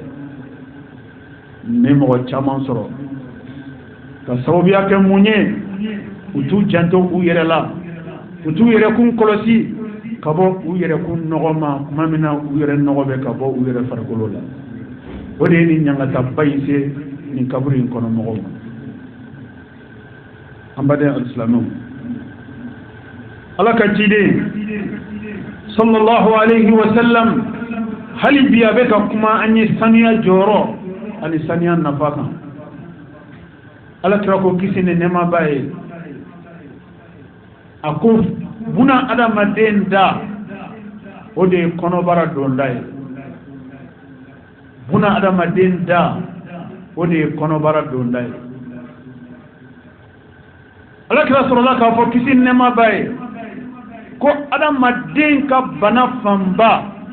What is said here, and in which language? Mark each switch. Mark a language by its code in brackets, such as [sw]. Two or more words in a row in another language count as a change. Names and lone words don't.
[bm] sɔrɔ ka sababuya kɛ mun ye u t'u janto u yɛrɛ la utu yɛrɛ kun kɔlɔsi ka bɔ u yɛrɛ kun nɔgɔ ma kuma min na u yɛrɛ nɔgɔ bɛ ka bɔ u yɛrɛ farikolo la o de ye nin ɲagataba in se nin kaburu in kɔnɔ mɔgɔw ma an baden alisilamɛw ala ka ciden [ar] صلى الله عليه وسلم [bm] hali bi a bɛ ka kuma an ye saniya jɔyɔrɔ ani saniya nafa kan ala kira ko kisi ni nɛɛma b'a ye a ko buna adamaden da o de ye kɔnɔbara donda ye buna adamaden da o de ye kɔnɔbara donda ye ala kira sɔrɔla k'a fɔ kisi ni nɛɛma b'a ye ko adamaden ka bana fanba